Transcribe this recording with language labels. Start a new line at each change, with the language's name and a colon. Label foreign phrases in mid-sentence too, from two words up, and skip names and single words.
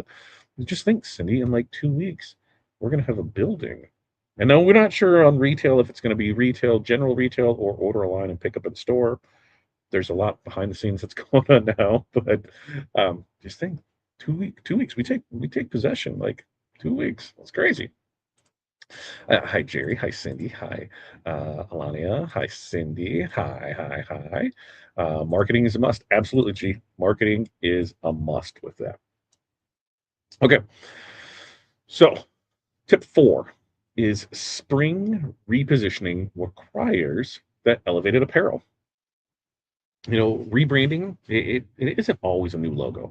English: Just think, Cindy, in like 2 weeks, we're going to have a building. And now we're not sure on retail if it's going to be retail, general retail, or order a line and pick up in store. There's a lot behind the scenes that's going on now, but just think, 2 weeks, we take possession like 2 weeks. That's crazy. Hi, Jerry. Hi, Cindy. Hi, Alania. Hi, Cindy. Hi, hi, hi. Marketing is a must. Absolutely, G. Marketing is a must with that. Okay. So, tip 4 is spring repositioning requires that elevated apparel. Rebranding, it isn't always a new logo.